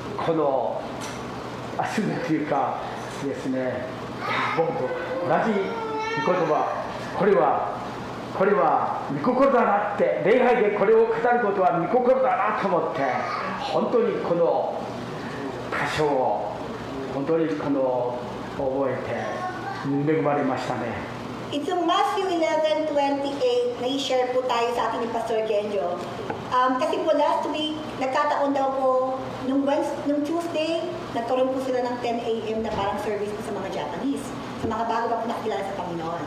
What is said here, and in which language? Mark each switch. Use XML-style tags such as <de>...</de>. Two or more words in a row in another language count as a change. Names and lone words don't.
<ja>というかですね、僕と同じ御言葉、これは御心だなって、礼拝でこれを語ることは御心だなと思って、本当にこの箇所を本当に覚えて恵まれましたね。</ja> <tl>Itong Matthew 11:28 na i-share po tayo sa ating ni Pastor Genjo. Kasi po</tl> <en>last week,</en> <tl>nagkataon daw po, nung Tuesday, nagkaroon po sila ng 10 a.m. na parang service po sa mga Japanese, sa mga bago pa po nakilala sa Panginoon.</tl>